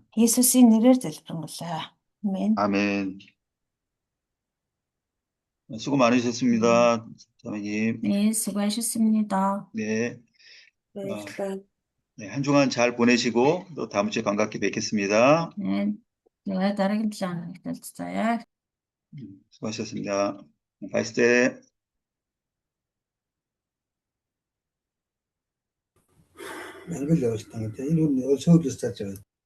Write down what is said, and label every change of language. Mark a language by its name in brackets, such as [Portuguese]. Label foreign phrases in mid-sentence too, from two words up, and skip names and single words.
[Mongolian] Есүсийн нэрээр залбиранглаа. [Korean] 아멘. 아멘. 수고 많으셨습니다, 자매님. 네, 수고하셨습니다. 네, [Mongolian] Баярлалаа. [Korean] 네, 한 주간 잘 보내시고 또 다음 주에 반갑게 뵙겠습니다. 네, 제가 다른 장 펼쳐요. 수고하셨습니다. 바이스테. [Mongolian] Монгол явуулсан гэдэг. Энэ нь суудлаас цааш